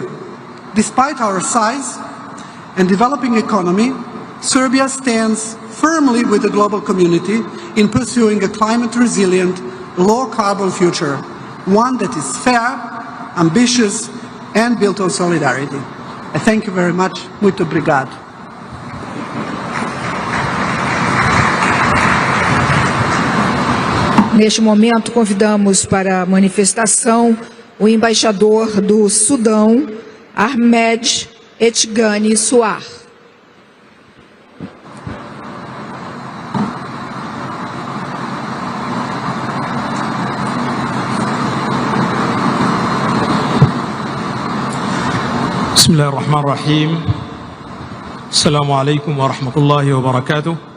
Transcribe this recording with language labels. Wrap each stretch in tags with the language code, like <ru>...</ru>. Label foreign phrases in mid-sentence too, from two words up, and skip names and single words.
<en>Despite our size and developing economy, Serbia stands firmly with the global community in pursuing a climate-resilient, low-carbon future, one that is fair, ambitious, and built on solidarity. I thank you very much.</en> <pt>Muito obrigado. Neste momento, convidamos para a manifestação o embaixador do Sudão, Arnab Goswami.</pt> <ar>بسم الله الرحمن الرحيم. السلام عليكم ورحمة الله وبركاته.</ar>